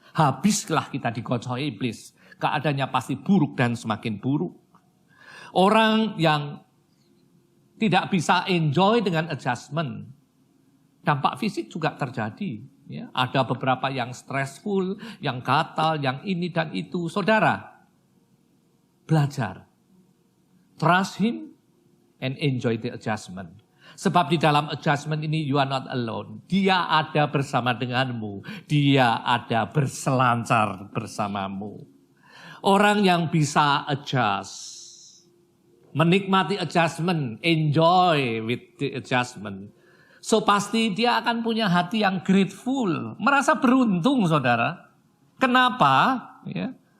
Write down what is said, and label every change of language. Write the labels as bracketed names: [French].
[Indonesian] Habislah kita digocoi iblis. Keadaannya pasti buruk dan semakin buruk. Orang yang tidak bisa enjoy dengan adjustment, dampak fisik juga terjadi. Ya, ada beberapa yang stressful, yang gatal, yang ini dan itu. Saudara, belajar. [English] Trust Him and enjoy the adjustment. [Indonesian] Sebab di dalam adjustment ini [English] you are not alone. [Indonesian] Dia ada bersama denganmu. Dia ada berselancar bersamamu. Orang yang bisa adjust, menikmati adjustment, [English] enjoy with the adjustment. [Indonesian] So pasti dia akan punya hati yang grateful, merasa beruntung, saudara. Kenapa? Ya.